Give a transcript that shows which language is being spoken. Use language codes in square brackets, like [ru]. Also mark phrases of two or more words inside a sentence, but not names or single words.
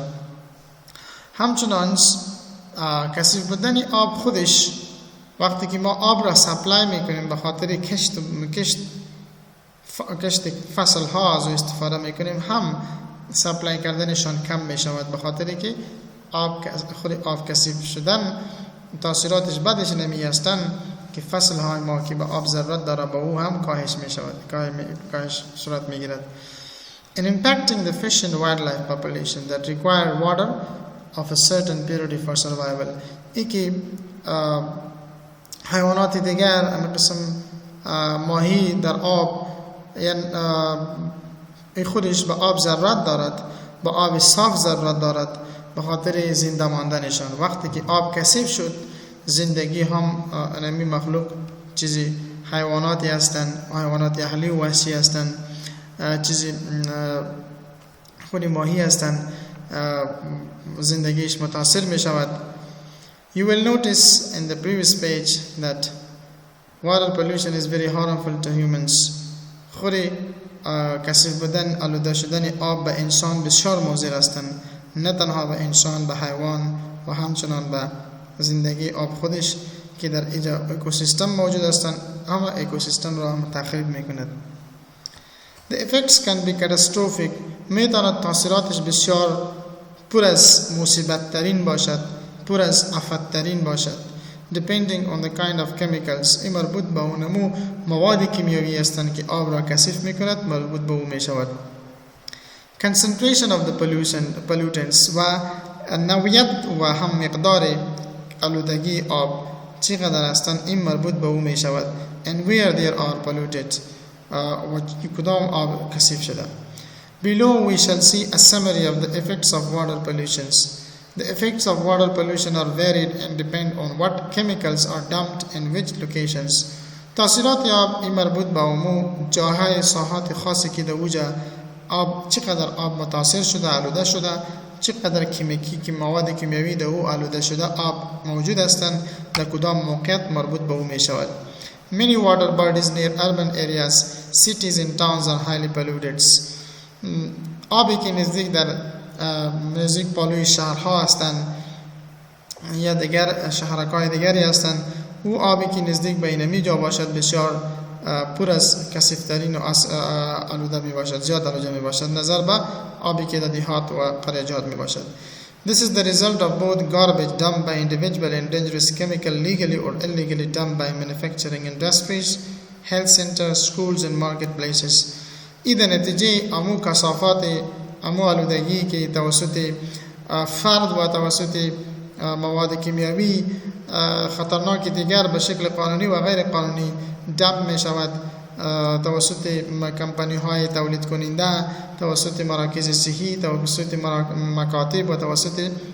[fa] همچنان کثیف بودن آب خودش، وقتی که ما آب را سپلای میکنیم به خاطر کشت فصل ها از استفاده میکنیم، هم سپلای کردنشان کم میشود، به خاطر که خود آب کثیف شدن تاثیراتش بدش نمی هستن که فصل های ما که به آب ضرورت داره با او هم کاهش میشود، کاهش صورت میگیرد. [en] And impacting the fish and wildlife population that require water of a certain purity for survival. [fa] ای که حیوانات دیگر، اما قسم ماهی در آب یعنی خودش به آب ضرورت دارد، به آب صاف ضرورت دارد به خاطر زنده ماندنشان. وقتی که آب کثیف شد زندگی هم انمی مخلوق چیزی حیواناتی هستند، حیوانات اهلی و وحشی هستند، چیزی خود ماهی هستند، زندگیش متاثر می شود. [en] You will notice in the previous page that water pollution is very harmful to humans. [fa] خود کثیف بودن، آلوده شدن آب به انسان بسیار مضر هستند، نه تنها به انسان، به حیوان و همچنان به زندگی آب خودش که در اینجا اکوسیستم موجود هستند، همه اکوسیستم را تخریب میکند. [en] The effects can be catastrophic. [fa] میتواند تاثیراتش بسیار پر از مصیبت ترین باشد، پر از آفت ترین باشد. [en] Depending on the kind of chemicals. [fa] این مربوط به اونمو مواد کیمیایی هستند که آب را کثیف میکند، مربوط به او میشود. [en] Concentration of the pollutants [fa] و نوعیت و هم مقدار آلودگی آب چقدر هستند این مربوط به او میشود. [en] And where there are polluted [fa] و کدام آب کثیف شده. [en] Below we shall see a summary of the effects of water pollutions. The effects of water pollution are varied and depend on what chemicals are dumped in which locations. [fa] تاثیرات آب این مربوط به عموم جاهای ساحات خاصی که در اوجا آب چقدر آب متاثر شده، آلوده شده، چقدر که مواد کیمیایی در او آلوده شده آب موجود هستند، در کدام موقعیت مربوط به او می شود. [en] Many water bodies near urban areas, cities and towns are highly polluted. [fa] آبی که نزدیک پالوی شهرها هستند یا دیگر شهرک‌های دیگری هستند، او آبی که نزدیک به اینمی جا باشد بسیار پر از کثیف‌ترین و آلوده می باشد، زیاد آلوده می باشد نظر به آبی که در دیهات و قریه‌جات می باشد. [en] This is the result of both garbage dumped by individual and dangerous chemical legally or illegally dumped by manufacturing industries, health centers, schools and marketplaces. [fa] إذا نتیجه امو کثافات امو آلودگی که توسط فرد و توسط مواد کیمیایی خطرناک دیگر به شکل قانونی و غیر قانونی دم می شود توسط کمپانی های تولید کننده، توسط مراکز صحی، توسط مکاتب و توسط